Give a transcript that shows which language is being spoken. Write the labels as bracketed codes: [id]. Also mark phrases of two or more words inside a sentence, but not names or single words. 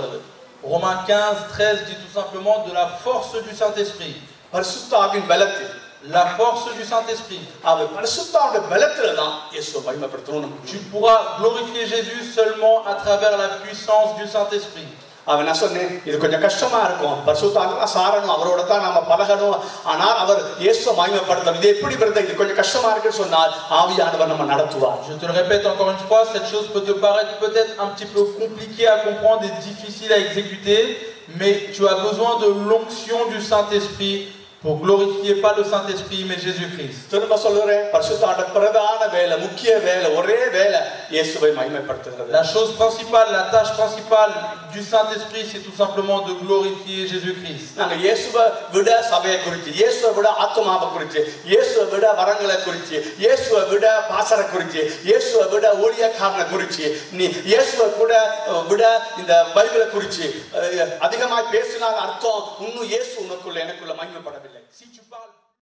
[fr] Romains 15, 13 dit tout simplement de la force du Saint-Esprit. la force du Saint-Esprit. Tu pourras glorifier Jésus seulement à travers la puissance du Saint-Esprit. [ta] அவன் நான் சொன்னேன் இது கொஞ்சம் கஷ்டமா இருக்கும் பரிசுத்தாவில சாரணும் அவரோட தான் நாம பழகணும் ஆனால் அவர் இயேசுவை மகிமைப்படுத்தணும் இது எப்படி வருது இது கொஞ்சம் கஷ்டமா இருக்குன்னு சொன்னால் ஆவியானவர் நம்ம நடத்துவார். [fr] Je te le répète encore une fois, cette chose peut te paraître peut-être un petit peu compliquée à comprendre et difficile à exécuter, mais tu as besoin de l'onction du Saint-Esprit pour glorifier pas le Saint-Esprit mais Jésus-Christ. [ta] திரும்ப சொல்றேன் பரிசுத்தாவில பிரதான வேலை முக்கிய வேலை ஒரே வேலை இயேசுவை மகிமைப்படுத்துறது. [fr] La chose principale, la tâche principale du Saint-Esprit, c'est tout simplement de glorifier Jésus-Christ. [ta] நாங்க இயேசுவை விட சபையை குறித்து இயேசுவை விட ஆத்துமாவை குறித்து இயேசுவை விட வரங்களை குறித்து இயேசுவை விட பாசரை குறித்து இயேசுவை விட ஊழியக்காரனை குறித்து நீ இயேசுவை கூட விட இந்த பைபிளை குறித்து அதிகமாக பேசினால் அர்த்தம் இன்னும் இயேசு உனக்குள்ள எனக்குள்ள மகிமைப்படவில்லை. [fr] Si tu parles